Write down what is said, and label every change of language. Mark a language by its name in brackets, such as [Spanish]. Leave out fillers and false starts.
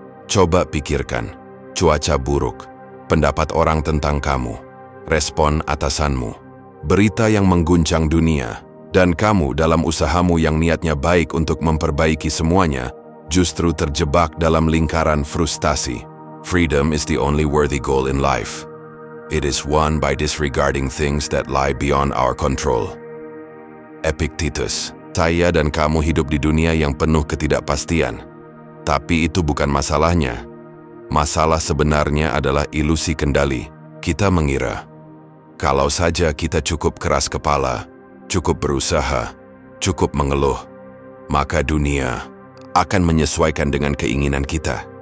[Indonesian] Coba pikirkan, cuaca buruk, pendapat orang tentang kamu, respon atasanmu, berita yang mengguncang dunia, Dan kamu dalam usahamu yang niatnya baik untuk memperbaiki semuanya, justru terjebak dalam lingkaran frustasi. [English] Freedom is the only worthy goal in life. It is won by disregarding things that lie beyond our control. [Indonesian] Epictetus, saya dan kamu hidup di dunia yang penuh ketidakpastian. Tapi itu bukan masalahnya. Masalah sebenarnya adalah ilusi kendali. Kita mengira, kalau saja kita cukup keras kepala, cukup berusaha, cukup mengeluh, maka dunia akan menyesuaikan dengan keinginan kita.